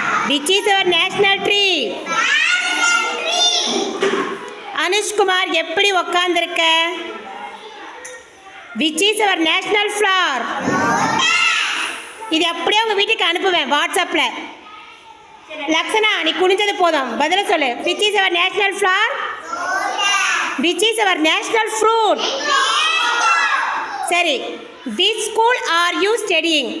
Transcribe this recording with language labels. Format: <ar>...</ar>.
<en>Which is our national tree?</en> <ta>அனுஷ்குமார், எப்படி உக்காந்துருக்க?</ta> <en>Which is our national flower?</en> <ta>இது அப்படியே உங்க வீட்டுக்கு அனுப்புவேன் வாட்ஸ்அப்ல. லக்ஷனா, நீ குனிஞ்சது போதும், பதில சொல்லு.</ta> <en>Which is our national flower? Which is our national fruit? சரி, which school are you studying?</en>